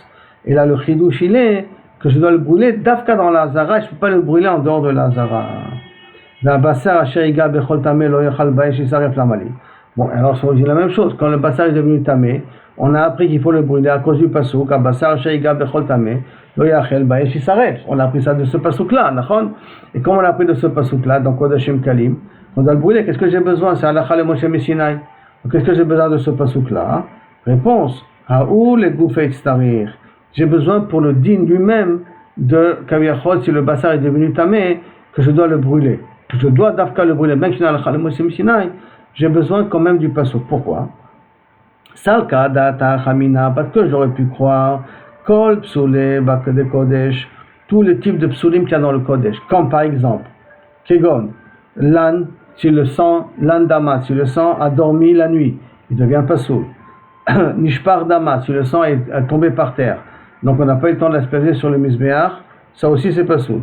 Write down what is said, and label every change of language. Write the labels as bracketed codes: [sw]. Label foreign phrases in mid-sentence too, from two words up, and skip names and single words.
[fr] Et là le chidouche il est que je dois le brûler d'Afka dans la Hazara, je peux pas le brûler en dehors de la Hazara. Bon, alors on dit la même chose, quand le bassar est devenu tamé, on a appris qu'il faut le brûler à cause du pasuk, à [he] בשר שיגע בכל טמא, לא יאכל באש ישרף. [fr] On a appris ça de ce pasuk-là, d'accord? Et comme on a appris de ce pasuk-là, dans [he] קדשים קלים, [fr] on doit le brûler. Qu'est-ce que j'ai besoin? C'est [he] הלכה למשה מסיני. [fr] Qu'est-ce que j'ai besoin de ce pasuk-là? Réponse, [arc] הוא לגופיה איצטריך. [fr] J'ai besoin pour le din lui-même de kaviachol, si le bassar est devenu tamé, que je dois le brûler. Je dois d'afka le brûler, même si c'est [he] הלכה למשה מסיני. [fr] J'ai besoin quand même du pasuk. Pourquoi? [arc] סלקא דעתך אמינא, [fr] parce que j'aurais pu croire [he] כל פסולי בקדשי קודש, [fr] tous les types de psoulim qu'il y a dans le kodesh, comme par exemple kegon, l'an, si le sang, [he] לן דמה, [fr] si le sang a dormi la nuit, il devient pasoul. [he] נשפך דמה, [fr] si le sang est tombé par terre, donc on n'a pas eu le temps de l'asperger sur le misbéach, ça aussi c'est pasoul.